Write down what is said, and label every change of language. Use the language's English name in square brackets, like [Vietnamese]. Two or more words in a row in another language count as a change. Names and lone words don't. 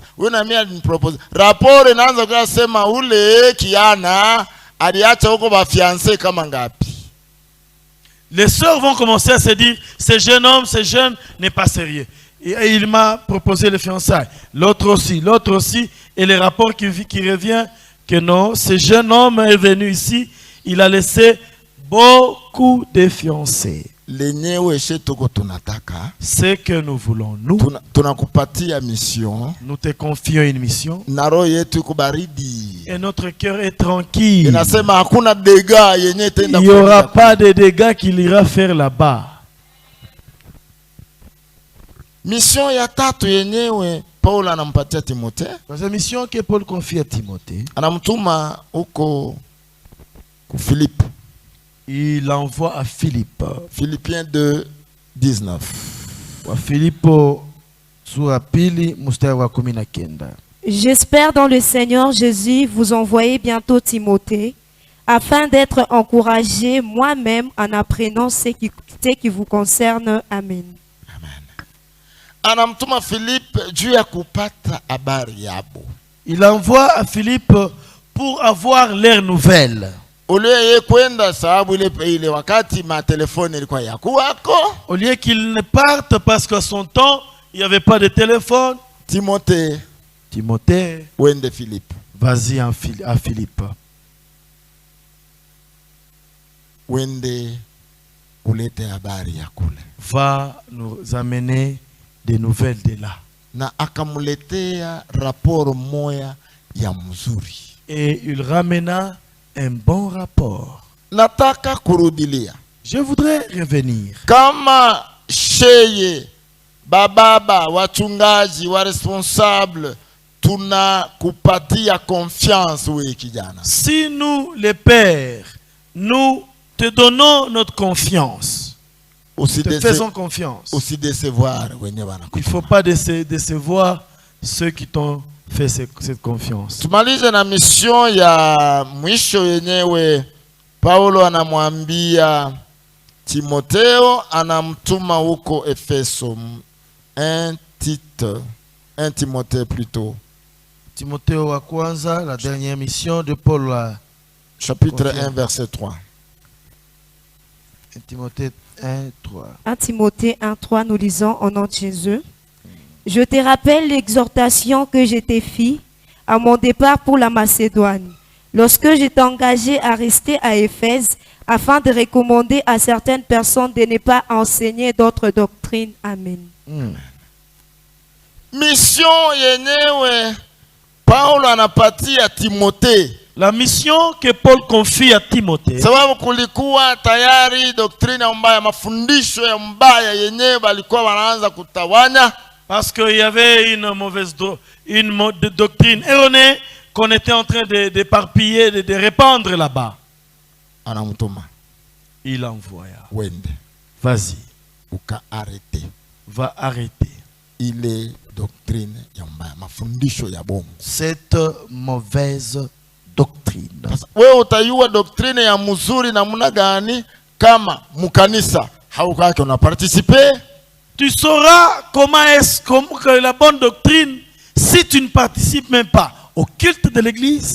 [Swahili] Ule na mimi alinipropose. Rapport inaanza kusema ule kiana aliacha huko ba fiancé kama ngapi. [French] Les sœurs vont commencer à se dire, ce jeune homme, ce jeune n'est pas sérieux. Et il m'a proposé le fiançailles. L'autre aussi. Et le rapport qui revient, que non, ce jeune homme est venu ici, il a laissé beaucoup de fiancés. Ce que nous voulons, nous te confions une mission. Et notre cœur est tranquille. Il n'y aura pas de dégâts qu'il ira faire là-bas. [Swahili] Mission ya tatu yenyewe Paul anampatia Timothée. [French] Dans la mission que Paul confie à Timothée, [Swahili] anamtuma huko ku Philippe. [French] Il envoie à Philippe. Philippiens 2, 19. J'espère dans le Seigneur Jésus vous envoyer bientôt Timothée, afin d'être encouragé moi-même en apprenant ce qui vous concerne. Amen. [Swahili] Anamtuma Philippe juu ya kupata habari yabo. [French] Il envoie à Philippe pour avoir leurs nouvelles. [Swahili] Ule ye kwenda sababu ile wakati ma telefone ilikuwa yakuwako. [French] Au lieu qu'ils ne partent parce qu'à son temps, il n'y avait pas de téléphone. [Swahili] Timothée, Wende Philippe. [French] Vas-y à Philippe. [Swahili] Wende ulete habari ya kule. [French] Va nous amener des nouvelles de là. [Swahili] Na akamuletea rapport moya ya mzuri. [French] Et il ramena un bon rapport. [Swahili] Nataka kurudilia. [French] Je voudrais revenir. [Swahili] Kama sheye, bababa, wachungaji, wa responsable, tuna kupatia confiance we kijana. [French] Si nous, les pères, nous te donnons notre confiance, te faisons confiance, aussi décevoir. il ne faut pas décevoir ceux qui t'ont fait cette confiance. [Swahili] Tumalize na mission ya mwisho yenyewe. Paulo anamwambia Timotheo, anamtuma huko Efeso. [French] 1 Timothée plutôt. [Swahili] Timothée wa kwanza, [French] la dernière mission de Paul. Chapitre 1 verset 3. 1 Timothée 1, 3. 1 Timothée 1, 3, nous lisons au nom de Jésus. Je te rappelle l'exhortation que je t'ai faite à mon départ pour la Macédoine, lorsque je t'ai engagé à rester à Éphèse, afin de recommander à certaines personnes de ne pas enseigner d'autres doctrines. Amen. [Swahili] Mission yenyewe Paulo anapatia Timothée. [French] La mission que Paul confie à Timothée. [Swahili] Sababu kulikuwa tayari doctrine mbaya, mafundisho ya mbaya yenyewe balikuwa wanaanza kutawanya. [French] Parce qu'il y avait une mauvaise doctrine erronée qu'on était en train d'éparpiller, de répandre là-bas. [Swahili] Anamutuma. [French] Il envoya. [Swahili] Wende. [French] Vas-y. [Swahili] Uka arrêter. [French] Va arrêter. [Swahili] Ile doctrine ya mbaya, mafundisho ya bongo. [French] Cette mauvaise doctrine. [Swahili] Wewe utayua doctrine ya mzuri namna gani kama mukanisa haukake una participer? [French] Tu sauras comment est-ce que la bonne doctrine si tu ne participes même pas au culte de l'église.